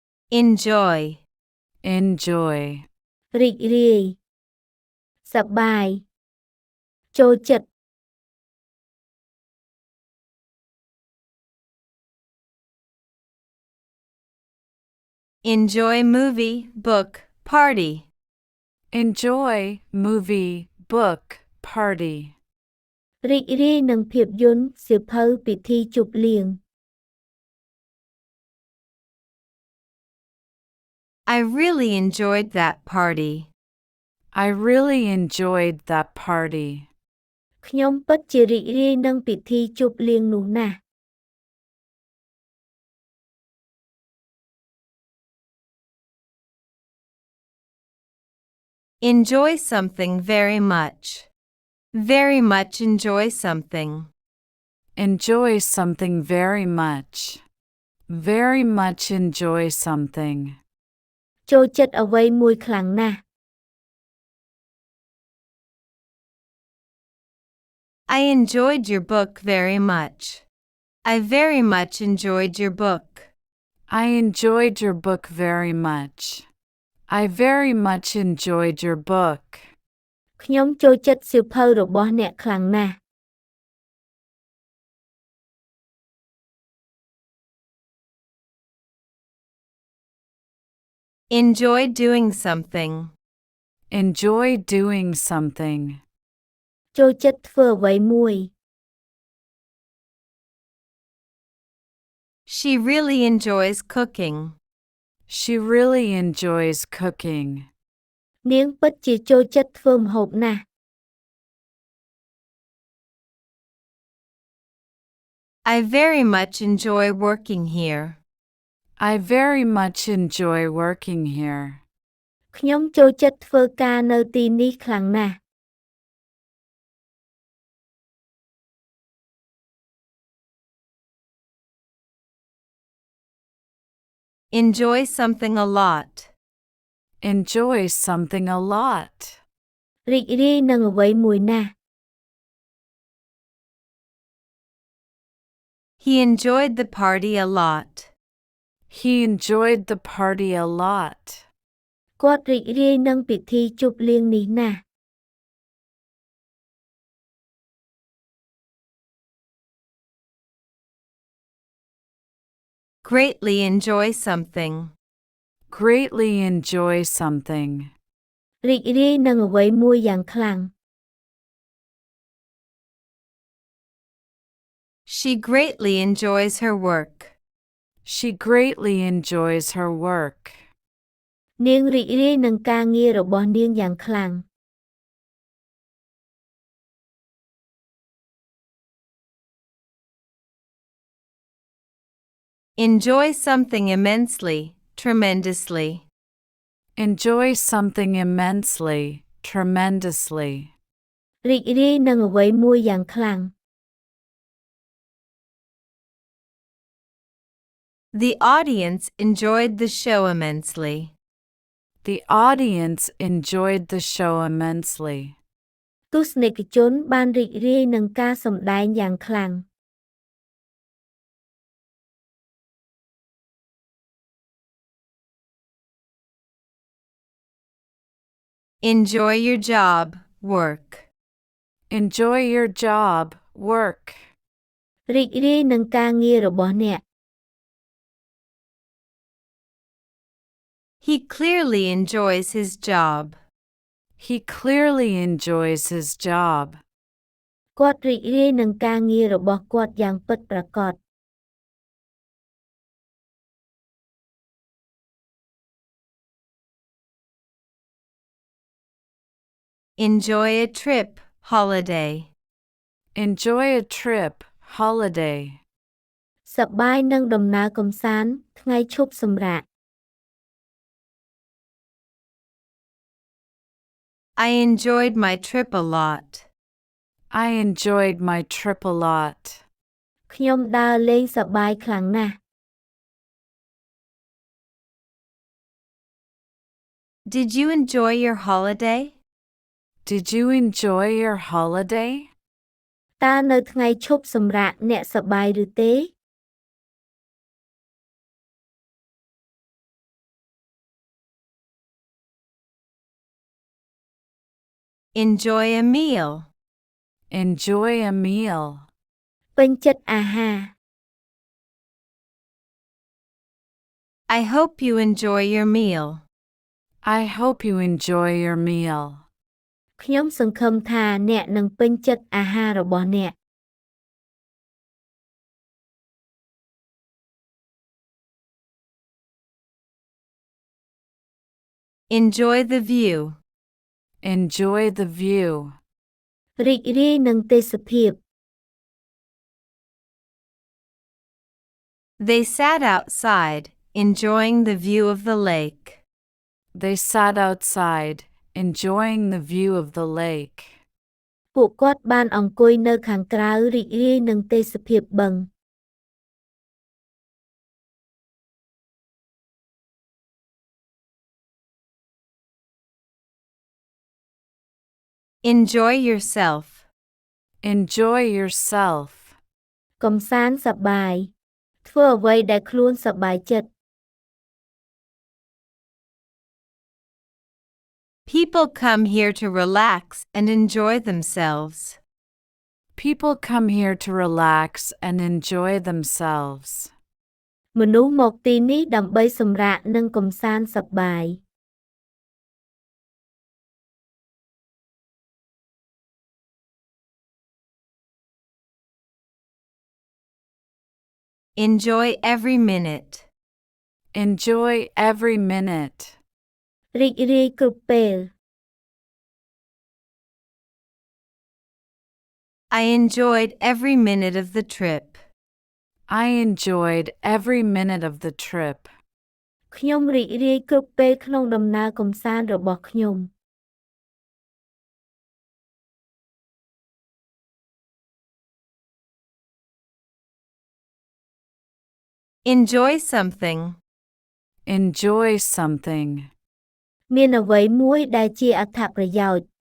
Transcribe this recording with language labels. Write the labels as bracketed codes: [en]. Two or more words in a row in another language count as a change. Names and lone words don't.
[en] enjoy, enjoy, [km] រីករាយសប្បាយចូលចិត្ត [en] enjoy movie, book, party, enjoy movie, book, party, [km] រីករាយនឹងភាពយន្តសៀវភៅពិធីជប់លៀង [en] I really enjoyed that party. I really enjoyed that party. [km] ខ្ញុំពិតជារីករាយនឹងពិធីជប់លៀងនោះណាស់ [en] Enjoy something very much. Very much enjoy something. Enjoy something very much. Very much enjoy something. [km] ចូលចិត្តអ្វីមួយខ្លាំងណាស់ [en] I enjoyed your book very much. I very much enjoyed your book. I enjoyed your book very much. I very much enjoyed your book. [km] ខ្ញុំចូលចិត្តសៀវភៅរបស់អ្នកខ្លាំងណាស់ [en] Enjoy doing something. Enjoy doing something. [km] ចូលចិត្តធ្វើអ្វីមួយ [en] She really enjoys cooking. She really enjoys cooking. [km] នាងពិតជាចូលចិត្តធ្វើម្ហូបណាស់ [en] I very much enjoy working here. I very much enjoy working here. [km] ខ្ញុំចូលចិត្តធ្វើការនៅទីនេះខ្លាំងណាស់ [en] Enjoy something a lot. Enjoy something a lot. [km] រីករាយនឹងអ្វីមួយណាស់ [en] He enjoyed the party a lot. He enjoyed the party a lot. [km] គាត់រីករាយនឹងពិធីជប់លៀងនេះណាស់ [en] Greatly enjoy something. Greatly enjoy something. [km] រីករាយនឹងអ្វីមួយយ៉ាងខ្លាំង [en] She greatly enjoys her work. She greatly enjoys her work. [km] នាងរីករាយនឹងការងាររបស់នាងយ៉ាងខ្លាំង [en] Enjoy something immensely, tremendously. Enjoy something immensely, tremendously. [km] រីករាយនឹងអ្វីមួយយ៉ាងខ្លាំង [en] The audience enjoyed the show immensely. The audience enjoyed the show immensely. [km] ទស្សនិកជនបានរីករាយនឹងការសម្ដែងយ៉ាងខ្លាំង [en] Enjoy your job, work. Enjoy your job, work. [km] រីករាយនឹងការងាររបស់អ្នក [en] He clearly enjoys his job. He clearly enjoys his job. [km] គាត់រីករាយនឹងការងាររបស់គាត់យ៉ាងពិតប្រាកដ [en] Enjoy a trip, holiday. Enjoy a trip, holiday. [km] សប្បាយនឹងដំណើរកម្សាន្តថ្ងៃឈប់សម្រាក [en] I enjoyed my trip a lot. I enjoyed my trip a lot. [km] ខ្ញុំដើរលេងសប្បាយខ្លាំងណាស់ [en] Did you enjoy your holiday? Did you enjoy your holiday? [km] តើនៅថ្ងៃឈប់សម្រាកអ្នកសប្បាយឬទេ [en] Enjoy a meal. Enjoy a meal. [km] ពេញចិត្តអាហារ [en] I hope you enjoy your meal. I hope you enjoy your meal. [km] ខ្ញុំសង្ឃឹមថាអ្នកនឹងពេញចិត្តអាហាររបស់អ្នក [en] Enjoy the view. Enjoy the view. [km] រីករាយនឹងទេសភាព [en] They sat outside, enjoying the view of the lake. They sat outside, enjoying the view of the lake. [km] ពួកគាត់បានអង្គុយនៅខាងក្រៅរីករាយនឹងទេសភាពបឹង [en] Enjoy yourself. Enjoy yourself. [km] កំសាន្តសប្បាយធ្វើអ្វីដែលខ្លួនសប្បាយចិត្ត [en] People come here to relax and enjoy themselves. People come here to relax and enjoy themselves. [km] មនុស្សមកទីនេះដើម្បីសម្រាកនិងកំសាន្តសប្បាយ [en] Enjoy every minute. Enjoy every minute. [km] រីករាយគ្រប់ពេល [en] I enjoyed every minute of the trip. I enjoyed every minute of the trip. [km] ខ្ញុំរីករាយគ្រប់ពេលក្នុងដំណើរកំសាន្តរបស់ខ្ញុំ [en] Enjoy something. Enjoy something. [km] មានអ្វីមួយដែលជាអត្ថប្រយោជន៍